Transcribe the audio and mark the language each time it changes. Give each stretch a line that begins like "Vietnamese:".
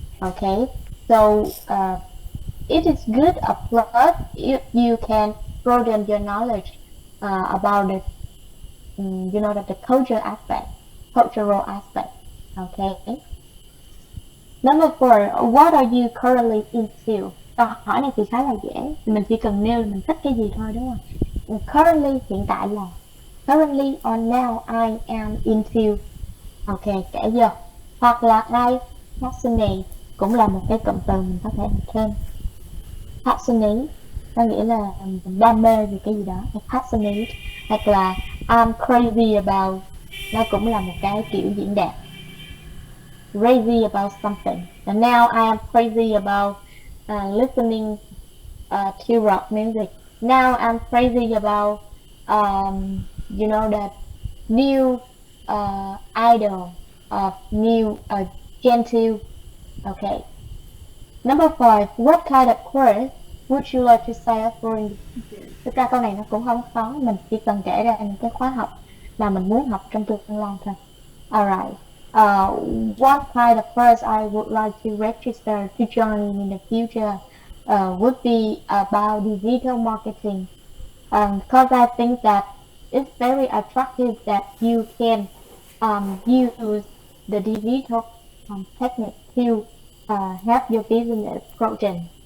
English: Okay, so it is good a plus if you can broaden your knowledge about the the cultural aspect. Okay. Number 4, what are you currently into?
Vietnamese: Câu hỏi này thì khá là dễ, mình chỉ cần nêu là mình thích cái gì thôi đúng không?
English: Currently
Vietnamese: hiện tại là
English: currently or now I am into. Ok,
Vietnamese: kể vô. Hoặc là
English: I passionate
Vietnamese: cũng là một cái cụm từ mình có thể làm thêm. Passionate có nghĩa là mình đam mê về cái gì đó. Passionate hoặc là
English: I'm crazy about,
Vietnamese: nó cũng là một cái kiểu diễn đạt.
English: Crazy about something. And now I am crazy about listening to rock music. Now I'm crazy about that new idol of new Gen 2. Okay. Number 5. What kind of course would you like to sign up for in the future?
Vietnamese: Thực ra câu này nó cũng không khó, mình chỉ cần kể ra những cái khóa học mà mình muốn học trong tương lai thôi.
English: Alright. What kind of course I would like to register to join in the future would be about digital marketing. Because I think that it's very attractive that you can use the digital technique to help your business growing.